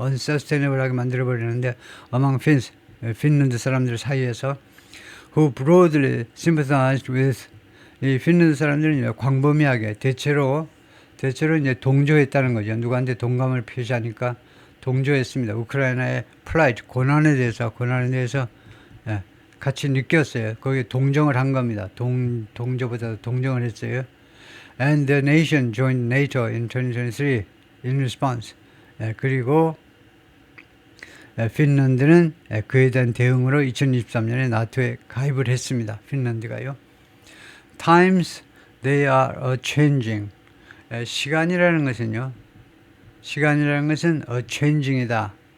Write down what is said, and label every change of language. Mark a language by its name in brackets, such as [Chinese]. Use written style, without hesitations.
[Korean] unsustainable하게 만들어버리는데 [English] among Finns, [Korean] 핀란드 사람들 사이에서 [English] who broadly sympathized with [Korean] 이 핀란드 사람들은 광범위하게 대체로 이제 동조했다는 거죠. 누구한테 동감을 표시하니까 동조했습니다. 우크라이나의 plight 고난에 대해서 예, 같이 느꼈어요. 거기에 동정을 한 겁니다. 동조보다 동정을 했어요. [English] And the nation joined NATO in 2023 in response. [Korean] 그리고 핀란드는 그에 대한 대응으로 2023년에 나토에 가입을 했습니다. 핀란드가요. [English] Times they are changing. [Korean] 시간이라는 것은요. 시간이라는 것은 changing이다.